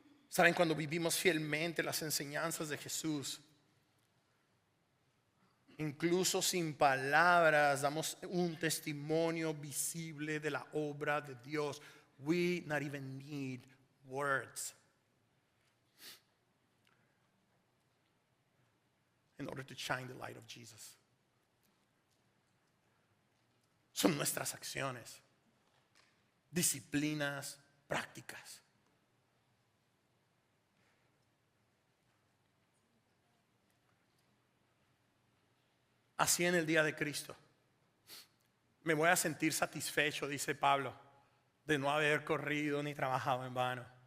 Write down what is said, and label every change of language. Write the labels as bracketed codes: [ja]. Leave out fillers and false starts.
[es] Saben, cuando vivimos fielmente las enseñanzas de Jesús, incluso sin palabras, damos un testimonio visible de la obra de Dios. [en] We not even need words in order to shine the light of Jesus. [es] Son nuestras acciones, disciplinas, prácticas. Así en el día de Cristo me voy a sentir satisfecho, dice Pablo, de no haber corrido ni trabajado en vano.